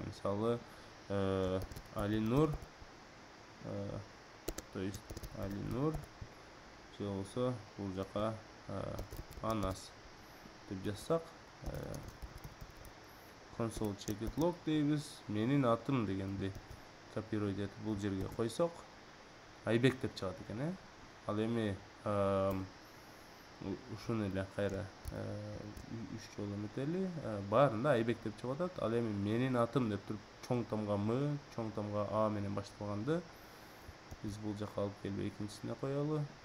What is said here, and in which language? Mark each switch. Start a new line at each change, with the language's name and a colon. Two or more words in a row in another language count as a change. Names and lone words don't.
Kyrgyz: Мисалы, Алинур,
Russian: то есть
Kyrgyz: Алинур же болсо бул жака Анас деп жазсак,
English: console check log дейбиз.
Kyrgyz: Менин атым дегенди копировать этип бул жерге койсок, Айбек деп чыгат экен, Ал эми ушуну эле кайра 3 жолу эметели, баарында Айбек деп чыгып атат. Ал эми менин атым деп туруп чоң тамга М, чоң тамга А менен башталганды биз бул жака алып келип экинчисине коелу.